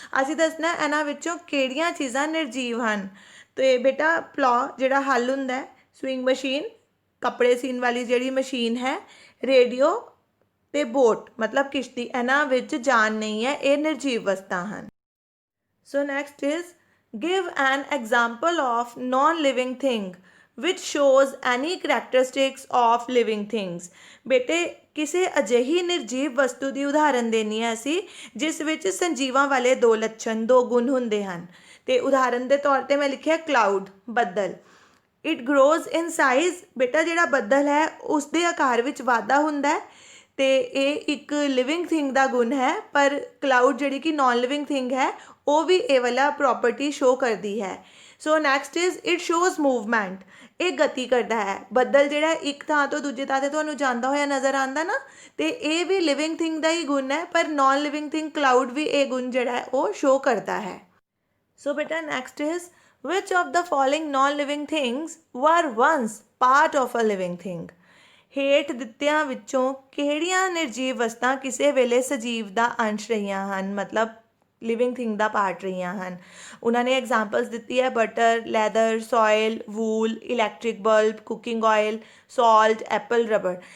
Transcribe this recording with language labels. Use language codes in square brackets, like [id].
[pa] ਅਸੀਂ ਦੱਸਣਾ ਇਹਨਾਂ ਵਿੱਚੋਂ ਕਿਹੜੀਆਂ ਚੀਜ਼ਾਂ ਨਿਰਜੀਵ ਹਨ. ਅਤੇ ਬੇਟਾ ਪਲੋ ਜਿਹੜਾ ਹੱਲ ਹੁੰਦਾ ਹੈ, ਸਵਿੰਗ ਮਸ਼ੀਨ ਕੱਪੜੇ ਸੀਨ ਵਾਲੀ ਜਿਹੜੀ ਮਸ਼ੀਨ ਹੈ, ਰੇਡੀਓ ਅਤੇ ਬੋਟ ਮਤਲਬ ਕਿਸ਼ਤੀ ਇਹਨਾਂ ਵਿੱਚ ਜਾਨ ਨਹੀਂ ਹੈ ਇਹ ਨਿਰਜੀਵ ਵਸਤਾਂ ਹਨ. So next is [en] Give an example of non-living thing which shows any characteristics of living things. [pa] ਬੇਟੇ ਕਿਸੇ ਅਜਿਹੀ ਨਿਰਜੀਵ ਵਸਤੂ ਦੀ ਉਦਾਹਰਨ ਦੇਣੀ ਹੈ ਅਸੀਂ ਜਿਸ ਵਿੱਚ ਸੰਜੀਵਾਂ ਵਾਲੇ ਦੋ ਲੱਛਣ ਦੋ ਗੁਣ ਹੁੰਦੇ ਹਨ। ਤੇ ਉਦਾਹਰਨ ਦੇ ਤੌਰ ਤੇ ਮੈਂ ਲਿਖਿਆ ਕਲਾਊਡ, ਬੱਦਲ। [en] it grows in size, [pa] ਬੇਟਾ ਜਿਹੜਾ ਬੱਦਲ ਹੈ ਉਸ ਦੇ ਆਕਾਰ ਵਿੱਚ ਵਾਧਾ ਹੁੰਦਾ ਹੈ ਤੇ ਇਹ ਇੱਕ ਲਿਵਿੰਗ ਥਿੰਗ ਦਾ ਗੁਣ ਹੈ, ਪਰ ਕਲਾਊਡ ਜਿਹੜੀ ਕਿ ਨॉन ਲਿਵਿੰਗ ਥਿੰਗ ਹੈ ਉਹ ਵੀ ਇਹ ਵਾਲਾ ਪ੍ਰੋਪਰਟੀ ਸ਼ੋ ਕਰਦੀ ਹੈ। [en] so next is it shows movement, [pa] ਇਹ ਗਤੀ ਕਰਦਾ ਹੈ। ਬੱਦਲ ਜਿਹੜਾ ਇੱਕ ਥਾਂ ਤੋਂ ਦੂਜੇ ਥਾਂ 'ਤੇ ਤੁਹਾਨੂੰ ਜਾਂਦਾ ਹੋਇਆ ਨਜ਼ਰ ਆਉਂਦਾ ਨਾ, ਤੇ ਇਹ ਵੀ ਲਿਵਿੰਗ ਥਿੰਗ ਦਾ ਹੀ ਗੁਣ ਹੈ, ਪਰ ਨॉन ਲਿਵਿੰਗ ਥਿੰਗ ਕਲਾਊਡ ਵੀ ਇਹ ਗੁਣ ਜਿਹੜਾ ਹੈ ਉਹ ਸ਼ੋ ਕਰਦਾ ਹੈ। [en] So ਬੇਟਾ next is which of the following non-living things were once part of a living thing? [pa] ਹੇਠ ਦਿੱਤਿਆਂ ਵਿੱਚੋਂ ਕਿਹੜੀਆਂ ਨਿਰਜੀਵ ਵਸਤਾਂ ਕਿਸੇ ਵੇਲੇ ਸਜੀਵ ਦਾ ਅੰਸ਼ ਰਹੀਆਂ ਹਨ, ਮਤਲਬ ਲਿਵਿੰਗ ਥਿੰਗ ਦਾ ਪਾਰਟ ਰਹੀਆਂ ਹਨ। ਉਹਨਾਂ ਨੇ ਐਗਜ਼ਾਮਪਲਸ ਦਿੱਤੀ ਹੈ butter, leather, soil, wool, electric bulb, cooking oil, salt, Apple, rubber.